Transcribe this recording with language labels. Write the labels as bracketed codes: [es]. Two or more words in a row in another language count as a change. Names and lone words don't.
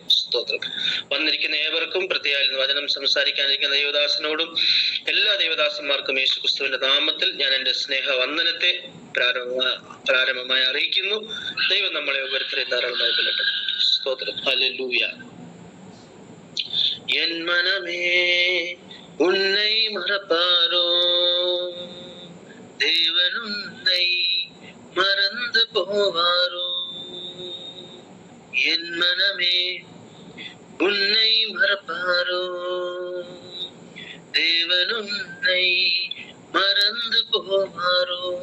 [ml] സ്തോത്രം. വന്നിരിക്കുന്ന ഏവർക്കും, പ്രത്യേകം വചനം സംസാരിക്കാനിരിക്കുന്ന ദൈവദാസനോടും എല്ലാ ദൈവദാസന്മാർക്കും യേശുക്രിസ്തുവിന്റെ നാമത്തിൽ ഞാൻ എൻ്റെ സ്നേഹവന്ദനത്തെ പ്രാരംഭമായി അറിയിക്കുന്നു. ദൈവം നമ്മളെ ഓരോരുത്തരെയും ധാരാളമായി ബലപ്പെടും. സ്തോത്രം. ഹല്ലേലൂയ. [ta] என் மனமே உன்னை மறப்பாரோ, தேவன் உன்னை மறந்து போவாரோ. என் மனமே உன்னை மறப்பாரோ, தேவன் உன்னை மறந்து போவாரோ.